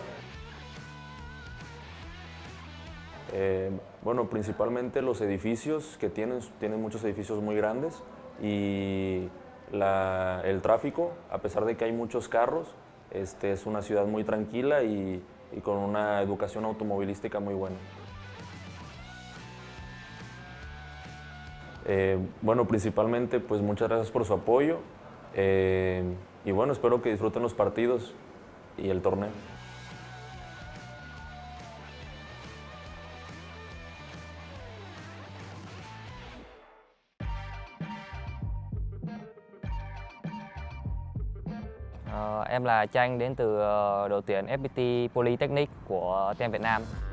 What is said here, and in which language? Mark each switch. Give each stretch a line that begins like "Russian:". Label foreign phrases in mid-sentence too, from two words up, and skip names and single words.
Spanish: Bueno, principalmente los edificios que tienen muchos edificios muy grandes y el tráfico, a pesar de que hay muchos carros, es una ciudad muy tranquila y con una educación automovilística muy buena. Bueno, principalmente pues muchas gracias por su apoyo y bueno, espero que disfruten los partidos y el torneo.
Vietnamese: Em là Tranh đến từ đội tuyển FPT Polytechnic của team Việt Nam.